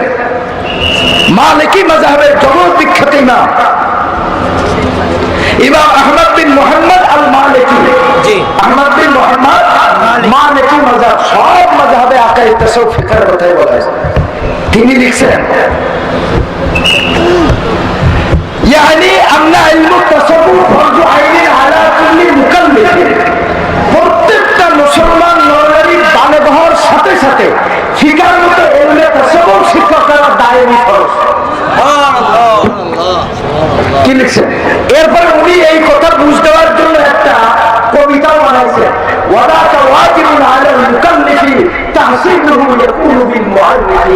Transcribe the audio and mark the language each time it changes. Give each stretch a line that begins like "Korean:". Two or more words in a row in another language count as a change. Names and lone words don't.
Bangla: মালিকি মাযহাবের জগৎ বিখ্যাত ইমাম ইমাম আহমদ বিন মুহাম্মদ আল মালিকি, আহমদ বিন মুহাম্মদ মালিকি মাযহাব, সব মাযহাবে আকায়ে তাসাউফ ফিকহের কথাই বলা হয়েছে। তিনি লিখছেন
Arabic: يعني أن علم التصوف فرض عين على كل مكلف.
Bangla: প্রত্যেকটা মুসলমান নরনারী বালেগ হওয়ার সাথে সাথে ফিকার মতো ইলমে তাসাউফ শিক্ষা করা দায়ী ফরজ। কি লিখছেন? এরপরে উনি এই কথা বুঝতে দেওয়ার জন্য একটা কবিতাও বানাইছেন,
Arabic: ولاكا واجب على المكلف تحصيله يكون بالمؤلف.